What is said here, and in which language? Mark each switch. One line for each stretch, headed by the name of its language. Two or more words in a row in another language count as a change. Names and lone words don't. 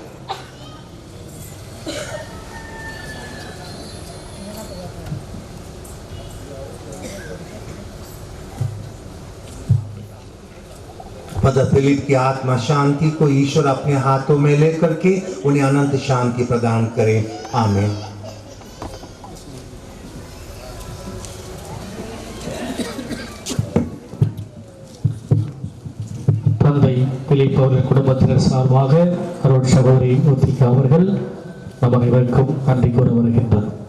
Hindi: फादर फिलिप की आत्मा शांति को ईश्वर अपने हाथों में लेकर के उन्हें अनंत शांति प्रदान करें। आमीन।
Tamil: தந்தை பிலிப் அவர்கள் குடும்பத்தினர் சார்பாக அருள் சகோதரி முத்திகா அவர்கள் நம் அனைவருக்கும் நன்றி கூற வருகின்றார்.